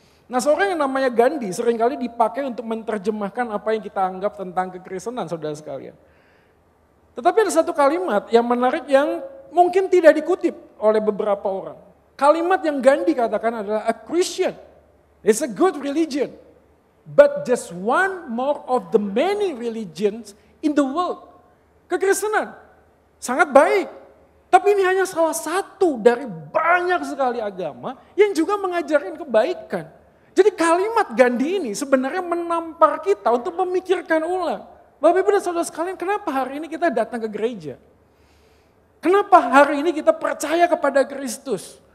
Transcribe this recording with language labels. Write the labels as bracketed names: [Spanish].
[Indonesian] Nah, seorang yang namanya Gandhi seringkali dipakai untuk menerjemahkan apa yang kita anggap tentang kekristenan, saudara sekalian. Tetapi ada satu kalimat yang menarik yang mungkin tidak dikutip oleh beberapa orang. Kalimat yang Gandhi katakan adalah [English] a Christian It's a good religion. But just one more of the many religions in the world. [Indonesian] Kekristenan sangat baik. Tapi ini hanya salah satu dari banyak sekali agama yang juga mengajarkan kebaikan. Jadi kalimat Gandhi ini sebenarnya menampar kita untuk memikirkan ulang. Bapak Ibu dan Saudara sekalian, kenapa hari ini kita datang ke gereja? Kenapa hari ini kita percaya kepada Kristus?